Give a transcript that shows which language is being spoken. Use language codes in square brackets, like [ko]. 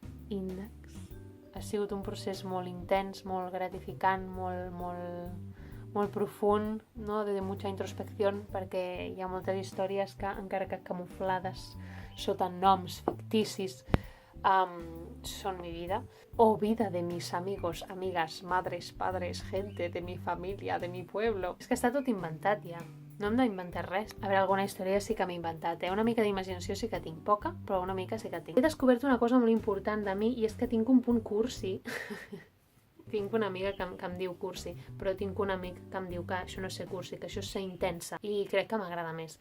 [ca] Índex. Ha sigut un procés molt intens, molt gratificant, molt profund, no? [es] De mucha [ca] introspecció, perquè hi ha moltes històries que, encara que camuflades sota noms ficticis, [es] son mi vida. O vida de mis amigos, amigas, madres, padres, gente de mi familia, de mi pueblo. [ca] És que està tot inventat ja. No hem d'inventar res. A veure, alguna història sí que m'he inventat, Una mica d'imaginació sí que tinc, poca, però una mica sí que tinc. He descobert una cosa molt important de mi i és que tinc un punt cursi. Tinc una amiga que em diu cursi, però tinc un amic que em diu que això no és ser cursi, que això és ser intensa, i crec que m'agrada més.